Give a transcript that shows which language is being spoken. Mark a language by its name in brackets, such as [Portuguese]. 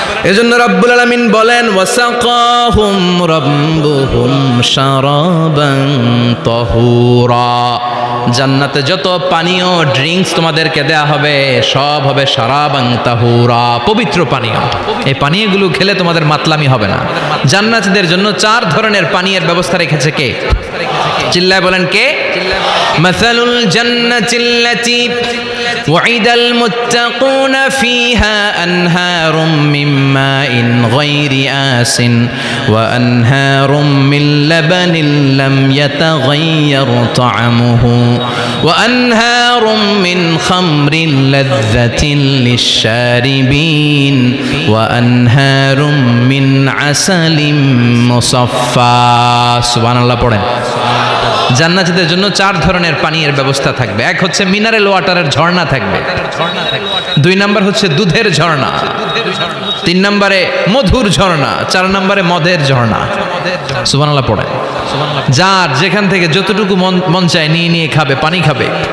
[Bangla] এজন্য রব্বুল আলামিন বলেন [Arabic] ওয়াসাকাহুম রাব্বুহুম শারাবান তাহুরা। [Bangla] জান্নাতে যত পানীয় ড্রিঙ্কস তোমাদেরকে দেয়া হবে, সব হবে শারাবান তাহুরা, পবিত্র পানীয়। এই পানীয়গুলো খেলে তোমাদের মাতলামি হবে না। জান্নাতীদের জন্য 4 ধরনের পানীয়ের ব্যবস্থা রেখেছে কে? চিল্লায় বলেন কে? [Arabic] মাসালুল জান্নাতিল্লাতী وعد المتقون فيها أنهار من ماء غير آس وأنهار من لبن لم يتغير طعمه وأنهار من خمر لذة للشاربين وأنهار من عسل مصفى سبحان الله [Bangla] পড়েন। জান্নাতীদের জন্য 4 ধরনের পানীয়ের ব্যবস্থা থাকবে। এক হচ্ছে মিনারেল ওয়াটারের ঝর্ণা থাকবে, 2 নাম্বার হচ্ছে দুধের ঝর্ণা, 3 নম্বরে মধুর ঝর্ণা, 4 নম্বরে মদের ঝর্ণা। সুবহানাল্লাহ পড়ে। যার যেখান থেকে যতটুকু মন চায় নিয়ে নিয়ে খাবে, পানি খাবে।